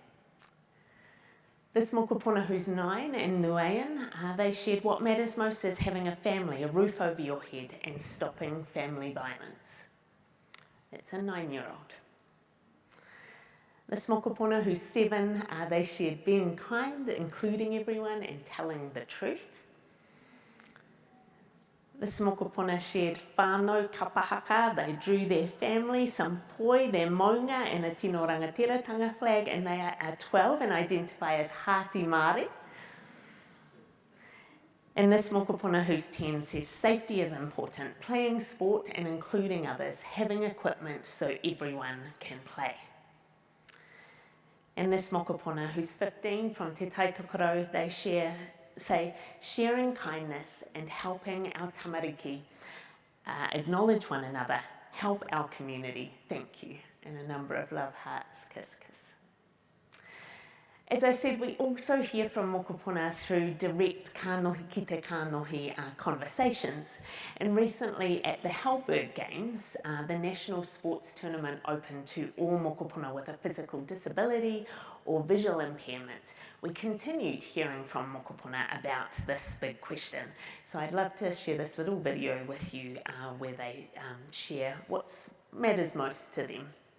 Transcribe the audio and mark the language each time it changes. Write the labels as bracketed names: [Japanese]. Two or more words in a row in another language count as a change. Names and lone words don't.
[English] This mokopuna who's 9 and Nuayan, they shared what matters most is having a family, a roof over your head and stopping family violence. It's a 9-year-old. This mokopuna who's 7, they shared being kind, including everyone and telling the truth. This mokopuna shared [Māori] whānau kapahaka, [English] they drew their family, some poi, their maunga and a [Māori] tino rangatiratanga [English] flag, and they are 12 and identify as Hāti Māori. And this mokopuna who's 10 says safety is important, playing sport and including others, having equipment so everyone can play. And this mokopuna who's 15 from Te Tai Tokorau, they say sharing kindness and helping our tamariki acknowledge one another, help our community, thank you, and a number of love hearts, kiss, kiss. As I said, we also hear from mokopuna through direct [Māori] kānohi ki te kānohi [English] conversations. And recently at the Halberg Games, the national sports tournament open to all mokopuna with a physical disability or visual impairment. We continued hearing from mokopuna about this big question. So I'd love to share this little video with you where they share what matters most to them.